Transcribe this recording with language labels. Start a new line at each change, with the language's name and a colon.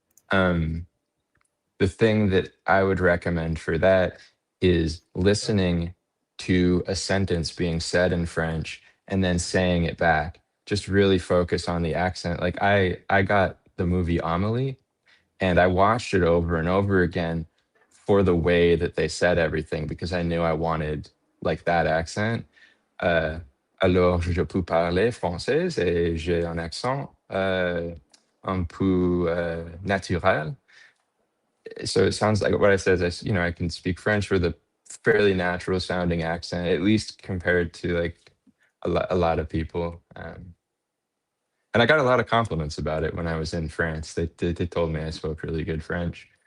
English: Um, the thing that I would recommend for that is listening to a sentence being said in French and then saying it back. Just really focus on the accent. Like, I got the movie Amelie, and I watched it over and over again for the way that they said everything, because I knew I wanted like that accent.
French: Euh, alors, je peux parler français et j'ai un accent un peu naturel.
English: So it sounds like what I said is, I can speak French with a fairly natural sounding accent, at least compared to like a lot of people. And I got a lot of compliments about it when I was in France. They told me I spoke really good French.